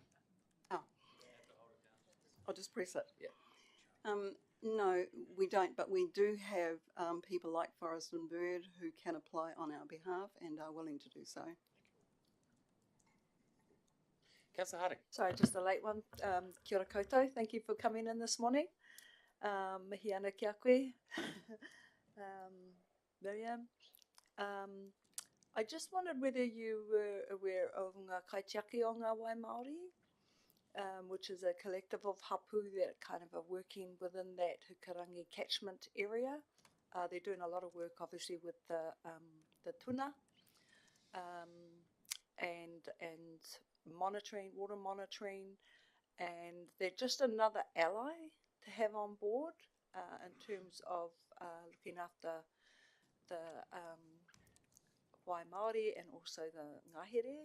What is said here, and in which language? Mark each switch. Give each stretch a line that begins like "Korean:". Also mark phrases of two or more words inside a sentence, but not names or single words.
English: Oh. I'll just press it. Yeah. No, we don't, but we do have people like Forest and Bird who can apply on our behalf and are willing to do so. Councillor Harding. Sorry, just a late one.
Māori: Kia ora koutou.
English: Thank you for coming in this morning.
Māori: Mihi ana ki a koe.
English: Miriam. I just wondered whether you were aware of
Māori: ngā kaitiaki o ngā wai Māori,
English: which is a collective of hapu that kind of are working within that Hukarangi catchment area. They're doing a lot of work, obviously, with the tuna and monitoring, water monitoring, and they're just another ally to have on board in terms of looking after the
Māori: wai Māori
English: and also the ngahere.